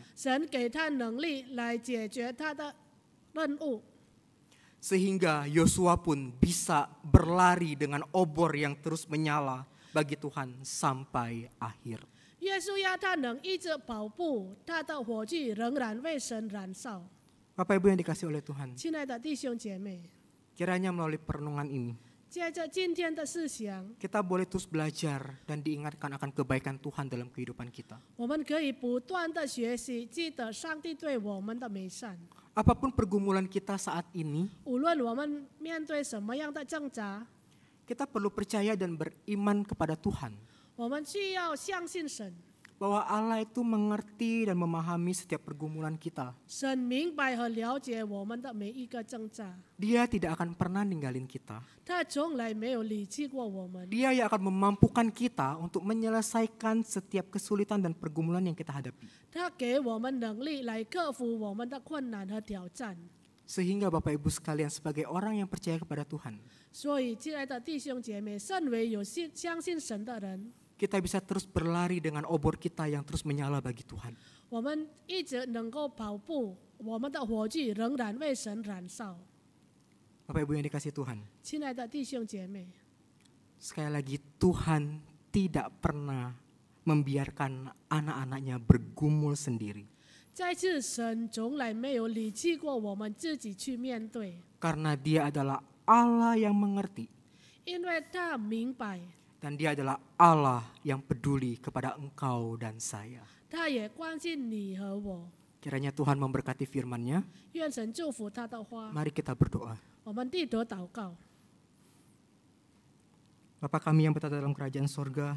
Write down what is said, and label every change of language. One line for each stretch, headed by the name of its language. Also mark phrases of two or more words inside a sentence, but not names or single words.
Chinese: 神给他能力来解决他的任务，
Indonesian: Sehingga Yosua pun bisa berlari dengan obor yang terus menyala bagi Tuhan sampai akhir.
Chinese: 约书亚他能一直跑步，他的火炬仍然为神燃烧。
Indonesian: Bapak Ibu yang dikasih oleh Tuhan,
Chinese: 亲爱的弟兄姐妹，
Indonesian: kiranya melalui perenungan ini,
Chinese: 借着今天的思想，
Indonesian: kita boleh terus belajar dan diingatkan akan kebaikan Tuhan dalam kehidupan kita.
Chinese: 我们可以不断的学习，记得上帝对我们的美善。
Indonesian: Apapun pergumulan kita saat ini,
Chinese: 无论我们面对什么样的挣扎，
Indonesian: kita perlu percaya dan beriman kepada Tuhan
Chinese: 我们需要相信神。
Indonesian: bahwa Allah itu mengerti dan memahami setiap pergumulan kita.
Chinese: 神明白和了解我们的每一个挣扎，
Indonesian: Dia tidak akan pernah ninggalin kita.
Chinese: 他从来没有离弃过我们。
Indonesian: Dia yang akan memampukan kita untuk menyelesaikan setiap kesulitan dan pergumulan yang kita hadapi.
Chinese: 他给我们能力来克服我们的困难和挑战。
Indonesian: Sehingga Bapak Ibu sekalian sebagai orang yang percaya kepada Tuhan,
Chinese: 所以，亲爱的弟兄姐妹，身为有相信神的人，
Indonesian: kita bisa terus berlari dengan obor kita yang terus menyala bagi Tuhan.
Chinese: 我们一直能够跑步，我们的火炬仍然为神燃烧。
Indonesian: Bapak Ibu yang dikasih Tuhan,
Chinese: 亲爱的弟兄姐妹，
Indonesian: sekali lagi Tuhan tidak pernah membiarkan anak-anaknya bergumul sendiri.
Chinese: 再次，神从来没有离弃过我们自己去面对，
Indonesian: Karena Dia adalah Allah yang mengerti.
Chinese: 因为他明白，
Indonesian: Dan Dia adalah Allah yang peduli kepada engkau dan saya.
Chinese: 他也关心你和我。
Indonesian: Kiranya Tuhan memberkati firman-Nya.
Chinese: 愿神祝福他的话。
Indonesian: Mari kita berdoa.
Chinese: 我们低头祷告。
Indonesian: Bapa kami yang berada dalam kerajaan sorga,